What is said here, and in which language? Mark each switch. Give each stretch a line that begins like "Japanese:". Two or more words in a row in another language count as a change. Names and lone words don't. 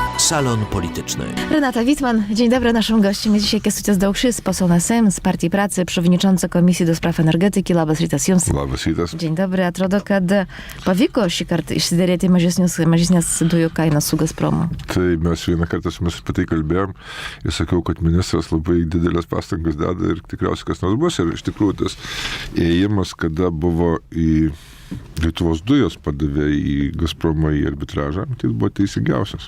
Polish: Salon Polityczny. Renata Wittmann, dzień dobry. Naszym gościem jest dzisiaj Kęstutis Daukšys, poseł na Sejm z Partii Pracy, przewodniczący Komisji do spraw energetyki.
Lithuanian: Labas rytas jums. Labas rytas.
Polish: Dzień dobry.
Lithuanian: Atrodo, kad pavyko šį kartą išsiderėti mažesnės dujų kainas su Gazpromu. Tai mes vieną kartą su mes apie tai kalbėjom ir sakiau, kad ministras labai didelės pastangas deda ir tikriausiai kas nors bus. Ir iš tikrųjų tas ėjimas, kada buvo į Lietuvos dujos padavė į Gazpromą į arbitražą, tai buvo teisingiausias.